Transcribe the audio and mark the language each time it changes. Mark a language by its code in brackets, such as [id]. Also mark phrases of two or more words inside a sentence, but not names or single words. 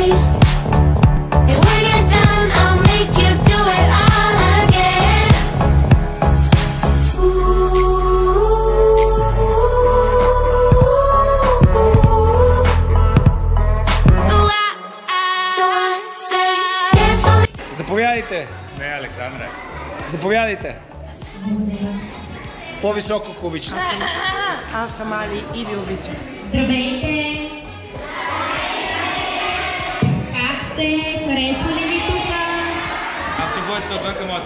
[en] And when you're done, I'll make you do it all again. So I say, dance for me. [bg] заповядайте. Не, Александре. Заповядайте. По-високо, ако обичате. Аз съм Али и ви обичам. Здравейте! Как сте? Харесва ли ви тук? Ако бъдете отвън към мозъка.